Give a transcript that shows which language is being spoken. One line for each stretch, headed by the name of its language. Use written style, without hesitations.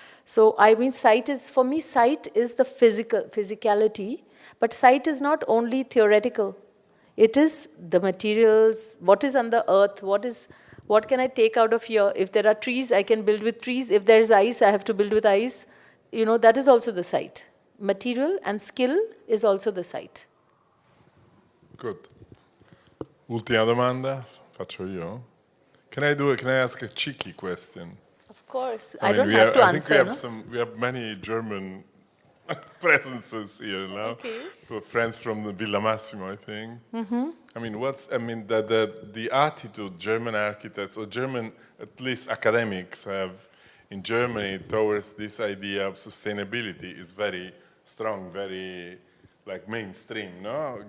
English: So I mean, sight is, for me, sight is the physicality, but sight is not only theoretical. It is the materials, what is on the earth, what can I take out of here? If there are trees, I can build with trees. If there is ice, I have to build with ice. You know, that is also the sight. Material and skill is also the sight. Good.
Italian: Ultima domanda, faccio io.
English: Can I ask a cheeky question? Of course. I don't have to answer, I think we have many German presences here now. Okay. Friends from the Villa Massimo, I think. Mm-hmm. I mean, the attitude German architects, or German, at least academics, have in Germany towards this idea of sustainability is very strong, very like mainstream, no?